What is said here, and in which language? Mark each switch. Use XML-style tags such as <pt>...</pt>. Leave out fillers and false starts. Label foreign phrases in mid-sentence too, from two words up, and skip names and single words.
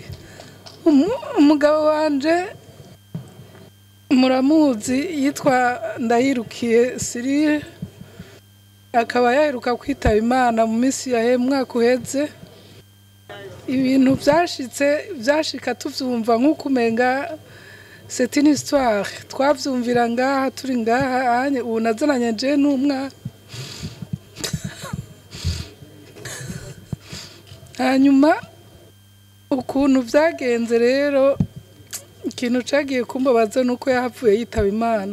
<rn>Umugabo wanje muramuzi yitwa Ndayirukiye Cyril, akaba yaheruka kwitaba Imana mu minsi yahe mwaka uheze. Ibintu byashika tuvyumva nk'uko umenga</rn> <fr>c'est une histoire</fr> <rn>twavyumvira ngaha turi ngaha anye ubu nazananye je n'umwana. Hanyuma ukuntu vyagenze rero ikintu cagiye kumbabaza nuko yahavuye yitaba Imana.</rn>